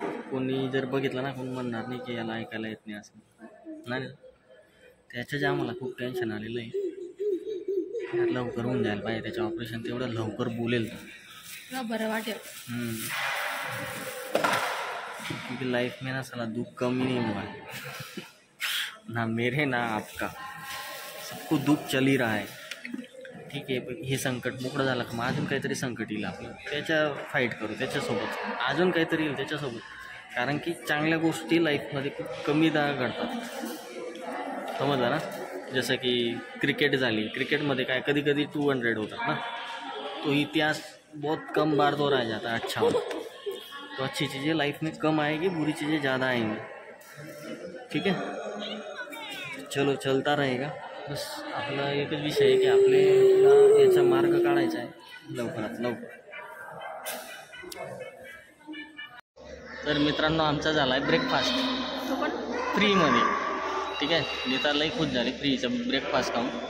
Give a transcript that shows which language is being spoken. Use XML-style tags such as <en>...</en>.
<mr>कोणी जर बघितलं ना, कोणी म्हणणार नाही की याला ऐकायला येत नाही असं नाही. त्याच्याच आम्हाला खूप टेन्शन आलेलं आहे. लवकर होऊन जायला पाहिजे त्याचं ऑपरेशन, तेवढं लवकर बोलेल तर बरं वाटेल.</mr> <hi>क्योंकि लाइफ में ना साला दुख कम ही नहीं हुआ है ना, मेरे ना आपका, सबको दुख चल ही रहा है.</hi> <mr>ठीक आहे, पण हे संकट मोकळं झालं का मग अजून काहीतरी संकट येईल आपलं, त्याच्या फाईट करू त्याच्यासोबत. अजून काहीतरी येईल त्याच्यासोबत. कारण की चांगल्या गोष्टी लाईफमध्ये खूप कमीदा घडतात, समजलं ना. जसं की क्रिकेट झाली, क्रिकेटमध्ये काय कधी कधी 200 होतात ना,</mr> <hi>तो इतिहास बहुत कम बार दोहराया जाता है. अच्छा, तो अच्छी चीज़ें लाइफ में कम आएगी, बुरी चीज़ें ज़्यादा आएंगी. ठीक है, चलो चलता रहेगा.</hi> <mr>बस आपला एकच विषय आहे की आपल्याला याचा मार्ग काढायचा आहे लवकरात लवकर. तर मित्रांनो, आमचा झाला आहे ब्रेकफास्ट तो पण फ्रीमध्ये. ठीक आहे, नीतालाही खुश झाली फ्रीचं ब्रेकफास्ट खाऊन.</mr>